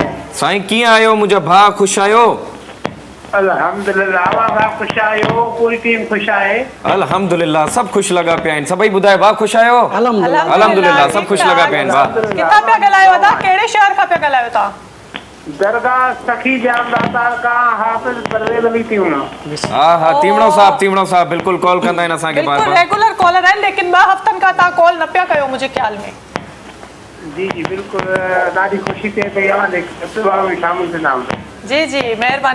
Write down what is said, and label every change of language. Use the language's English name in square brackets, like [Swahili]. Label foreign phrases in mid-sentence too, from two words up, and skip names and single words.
[Sindhi] साईं कीअं आहियो मुंहिंजा भाउ ख़ुशि आहियो? अल्हम्दुलिल्लाह आवाज़ ख़ुशि आहियो पूरी टीम ख़ुशि आहे। अल्हम्दुलिल्लाह सभु ख़ुशि लॻा पिया आहिनि सभई ॿुधायो भाउ ख़ुशि आहियो? अल्हम्दुलिल्लाह अल्हम्दुलिल्लाह सभु ख़ुशि लॻा पिया आहिनि भाउ। किथां पिया ॻाल्हायो था कहिड़े शहर खां पिया ॻाल्हायो था? दरगाह सखी जाम दाता का हाफ़िज़ परवेज़ अली तीवणा। हा तीवणो साहब बिल्कुलु कॉल कंदा आहिनि असांखे बार बिल्कुलु बार। रेगुलर कॉलर आहिनि लेकिन 2 हफ़्तनि खां तव्हां कॉल न पिया कयो मुंहिंजे ख़्याल में। जी जी बिल्कुलु ॾाढी ख़ुशी थिए पई आहे लेकिन में शामिल थींदा आहियूं। जी जी महिरबानी